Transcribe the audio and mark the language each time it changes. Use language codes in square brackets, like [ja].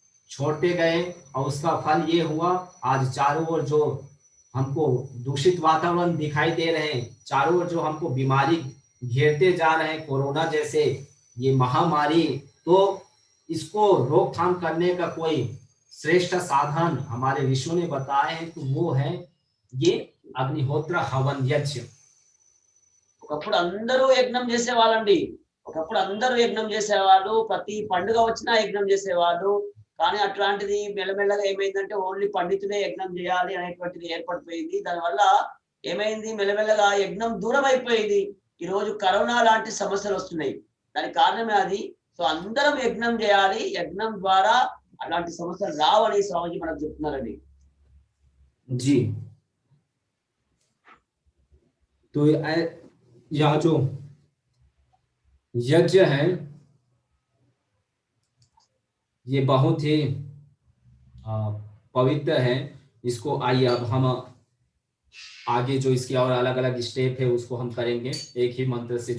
[hi] छोड़ते गए और उसका फल ये हुआ आज चारों ओर जो हमको दूषित वातावरण दिखाई दे रहे हैं, चारों ओर जो हमको बीमारी घेरते जा रहे हैं, कोरोना जैसे ये महामारी, तो इसको रोकथाम करने का कोई श्रेष्ठ साधन हमारे ऋषियों ने बताए हैं, तो वो है ये अग्निहोत्र हवन यज्ञ। [te] ఒకప్పుడు అందరూ యజ్ఞం చేసేవాళ్ళండి. ఒకప్పుడు అందరూ యజ్ఞం చేసేవాళ్ళు, ప్రతి పండుగ వచ్చినా యజ్ఞం చేసేవాళ్ళు. కానీ అట్లాంటిది మెల్లమెల్లగా ఏమైందంటే ఓన్లీ పండితులే యజ్ఞం చేయాలి అనేటువంటిది ఏర్పడిపోయింది. దానివల్ల ఏమైంది, మెల్లమెల్లగా యజ్ఞం దూరం అయిపోయింది. ఈ రోజు కరోనా లాంటి సమస్యలు వస్తున్నాయి. దానికి కారణమే అది. సో అందరం యజ్ఞం చేయాలి, యజ్ఞం ద్వారా అలాంటి సమస్యలు రావని స్వామిజీ మనకు చెప్తున్నారండి. [hi] जी तो यह जो यज्ञ है ये बहुत ही पवित्र है। इसको आइए अब हम आगे जो इसके और अलग अलग स्टेप है उसको हम करेंगे एक ही मंत्र से।